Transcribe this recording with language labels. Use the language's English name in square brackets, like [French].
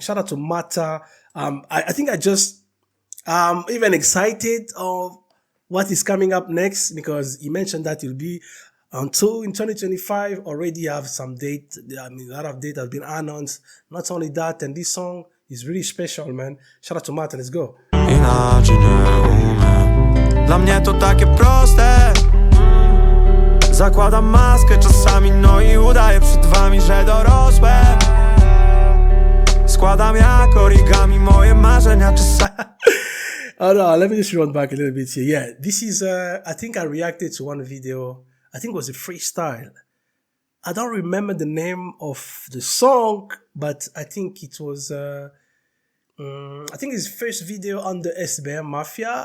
[English] Shout out to Mata. I think I just even excited of what is coming up next, because he mentioned that it'll be until in 2025. Already have some date. I mean, a lot of date has been announced. Not only that, and this song is really special, man. Shout out to Mata. Let's go. [Polish] Inaczej nie umiem. Dla mnie to takie proste. Zakładam maskę czasami, no i udaję przed wami, że dorosłem. Składam jak origami moje marzenia czasami. [English] Oh no, let me just run back a little bit here. Yeah, this is, I think I reacted to one video. I think it was a freestyle. I don't remember the name of the song, but I think it was, I think his first video on the SBM Mafia.